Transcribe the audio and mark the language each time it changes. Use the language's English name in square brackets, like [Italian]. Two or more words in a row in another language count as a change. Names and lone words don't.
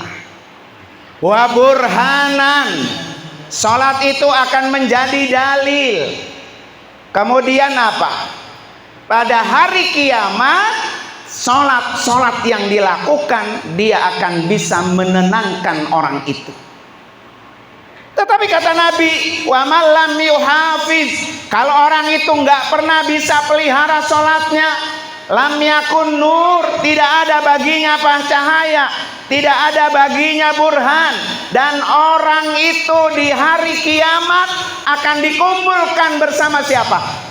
[Arabic] وبرهانا, [Indonesian] sholat itu akan menjadi dalil. Kemudian apa? Pada hari kiamat, sholat yang dilakukan dia akan bisa menenangkan orang itu. Tetapi kata Nabi, [Arabic] ومن لم يحافظ, [Indonesian] kalau orang itu nggak pernah bisa pelihara sholatnya, [Arabic] لم يكن نور, [Indonesian] tidak ada baginya cahaya, tidak ada baginya burhan, dan orang itu di hari kiamat akan dikumpulkan bersama siapa?